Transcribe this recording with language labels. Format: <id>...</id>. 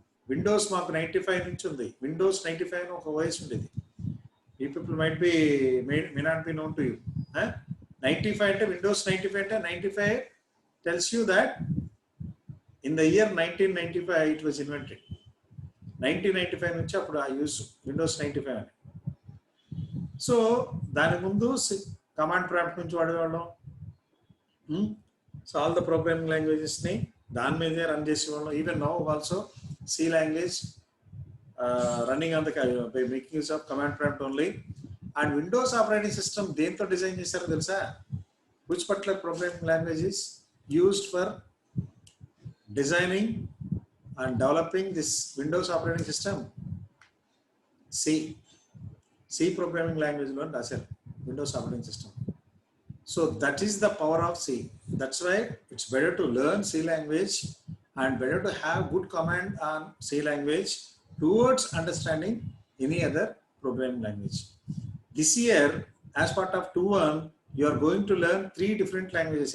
<te>Windows మాకు 95 నుంచి ఉంది. Windows 95 అని ఒక OS ఉండేది.</te> <en>You people may not be known to you.</en> <te>95 అంటే Windows 95 అంటే</te> <en>95 tells you that in the year 1995 it was invented.</en> <te>1995 నుంచి అప్పుడు ఆ యూస్ Windows 95 అని. సో దాని ముందు కమాండ్ ప్రాంప్ట్ నుంచి వాడేవాళ్ళం.</te> <en>so all the programming languages</en> <te>ని దాని మీదే రన్ చేసేవాళ్ళం.</te> <en>Even now also C language running on the by making use of command prompt only. And Windows operating system</en> <te>దేంతో డిజైన్ చేశారో తెలుసా?</te> <en>Which particular programming language is used for designing and developing this Windows operating system?</en> <te>C programming language లో రాశారు</te> <en>Windows operating system. So that is the power of C. That's why it's better to learn C language and better to have good command on C language towards understanding any other programming language. This year, as part of 2-1, you are going to learn 3 different languages.</en>